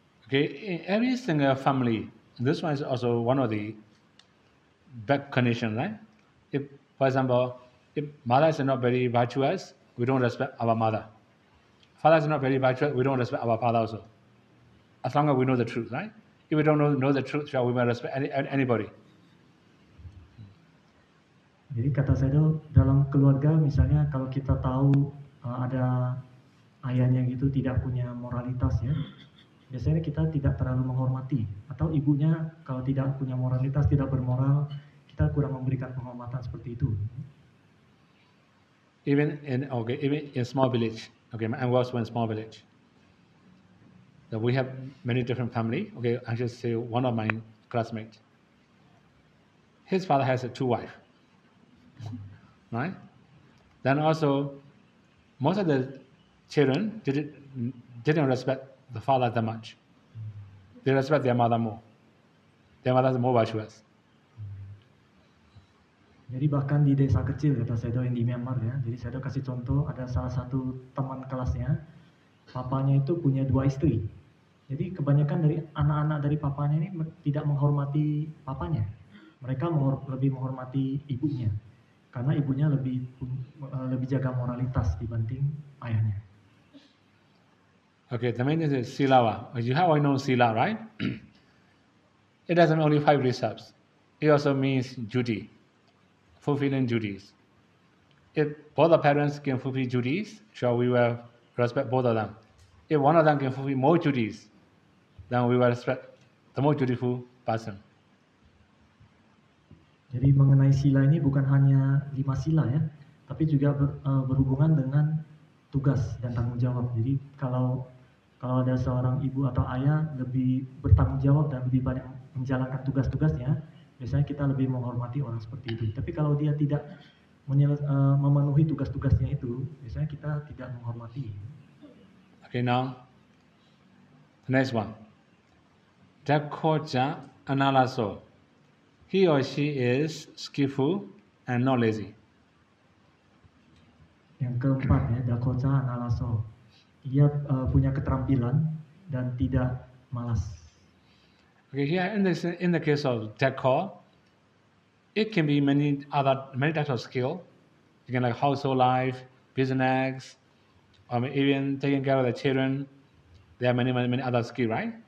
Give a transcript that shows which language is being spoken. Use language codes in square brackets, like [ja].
[en] Okay, in every single family, this one is also one of the bad conditions, right? If, for example, if mother is not very virtuous, we don't respect our mother. Father is not very virtuous, we don't respect our father also. As long as we know the truth, right? If we don't know the truth, we will respect anybody. [id] Jadi kata saya itu dalam keluarga misalnya kalau kita tahu ada ayahnya gitu tidak punya moralitas ya, biasanya kita tidak terlalu menghormati, atau ibunya kalau tidak punya moralitas, tidak bermoral, kita kurang memberikan penghormatan seperti itu. [en] Even in small village, okay, I was in small village. So we have many different family. Okay, I just say one of my classmates. His father has two wives. Right? Then also, most of the children didn't respect the father that much. They respect their mother more. Their mother is more virtuous. [id] Jadi bahkan di desa kecil kata Sedo yang di Myanmar ya. Jadi Sedo kasih contoh, ada salah satu teman kelasnya, papanya itu punya 2 istri. Jadi kebanyakan dari anak-anak dari papanya ini tidak menghormati papanya. Mereka lebih menghormati ibunya. Karena ibunya lebih jaga moralitas dibanding ayahnya. [en] Okay, the main thing is Silawa. You have known Sila, right? It doesn't only 5 precepts. It also means duty, fulfilling duties. If both the parents can fulfill duties, sure we will respect both of them. If one of them can fulfill more duties, then we will respect the more dutiful person. [id] Jadi mengenai sila ini bukan hanya 5 sila ya, tapi juga berhubungan dengan tugas dan tanggung jawab. Jadi kalau Kalau ada seorang ibu atau ayah lebih bertanggung jawab dan lebih banyak menjalankan tugas-tugasnya, biasanya kita lebih menghormati orang seperti itu. Tapi kalau dia tidak memenuhi tugas-tugasnya itu, biasanya kita tidak menghormati. [en] Okay, now the next one. Dakhoja Analaso. He or she is skillful and not lazy. [id] Yang keempat ya, Dakhoja Analaso. Ia punya keterampilan dan tidak malas. [en] Okay, here in the case of Dakho, it can be many types of skill. You can like household life, business, or even taking care of the children. There are many other skill, right?